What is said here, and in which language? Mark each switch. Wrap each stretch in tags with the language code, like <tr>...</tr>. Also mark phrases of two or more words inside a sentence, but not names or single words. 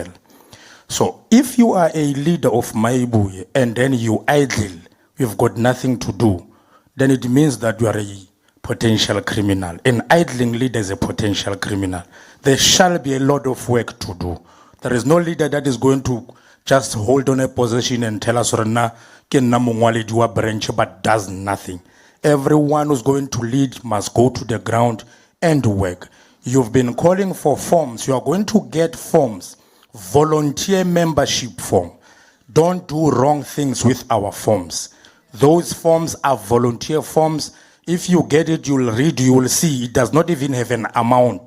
<en>So if you are a leader of Mayibuye and then you idle, you've got nothing to do, then it means that you are a potential criminal. An idling leader is a potential criminal. There shall be a lot of work to do. There is no leader that is going to just hold on a position and tell us</en> <nso>"Rana, ke nna mongwaledi wa branch,"</nso> <en>but does nothing. Everyone who's going to lead must go to the ground and work. You've been calling for forms. You are going to get forms. Volunteer membership form. Don't do wrong things with our forms. Those forms are volunteer forms. If you get it, you'll read, you will see it does not even have an amount.</en>